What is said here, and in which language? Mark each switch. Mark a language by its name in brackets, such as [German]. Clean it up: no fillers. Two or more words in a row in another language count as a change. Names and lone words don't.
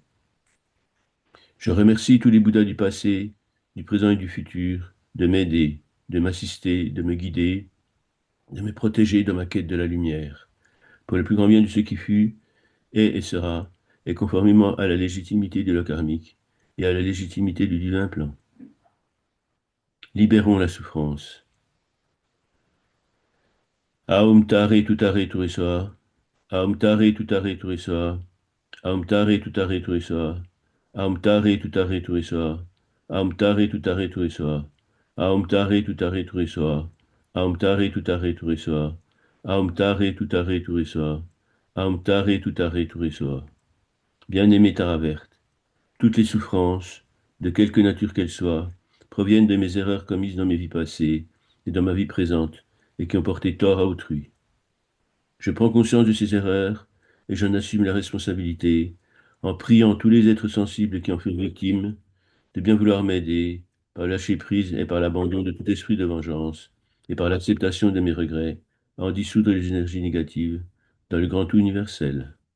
[French] Je remercie tous les Bouddhas du passé, du présent et du futur de m'aider, de m'assister, de me guider, de me protéger dans ma quête de la lumière, pour le plus grand bien de ce qui fut, est et sera, et conformément à la légitimité de la karmique et à la légitimité du divin plan. Libérons la souffrance. [Sanskrit] Aum tare tutare turesoa, aum tare tutare turesoa, aum tare tutare turesoa, aum tare tutare turesoa, aum tare tutare turesoa, aum tare tutare turesoa, aum tare tutare turesoa, aum tare tutare turesoa, aum tare tutare turesoa. [French] Bien-aimé Taraverte, toutes les souffrances, de quelque nature qu'elles soient, proviennent de mes erreurs commises dans mes vies passées et dans ma vie présente, et qui ont porté tort à autrui. Je prends conscience de ces erreurs, et j'en assume la responsabilité, en priant tous les êtres sensibles qui en furent victimes, de bien vouloir m'aider, par le lâcher prise et par l'abandon de tout esprit de vengeance, et par l'acceptation de mes regrets, à en dissoudre les énergies négatives dans le grand tout universel.